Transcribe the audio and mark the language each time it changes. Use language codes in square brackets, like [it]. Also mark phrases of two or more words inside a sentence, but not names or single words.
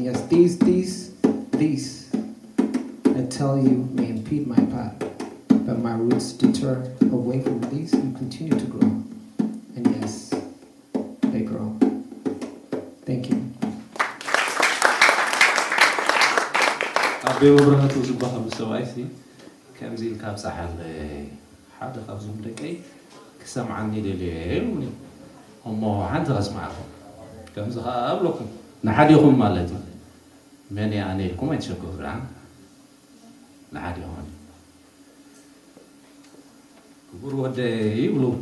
[en] Yes, these, I tell you, may impede my path, but my roots deter away from these and continue to grow. And yes, they grow. Thank you. [ti] Eyob Berhane ዝበሃል ሰብኣይ ከምዚ ኢልካ ብፀሓለይ ሓደ ካብዞም ደቀይ ክሰምዓኒ ደልየ እሞ ሓንቲ ከስማዓኩም ከምዚ ከዓ ኣብለኩም ንሓዲኹም ማለት እዩ መን እያ ኣነ ኢልኩም ኣይትሸግሩ ንሓዲኹም ክቡር ወደይ ይብሉ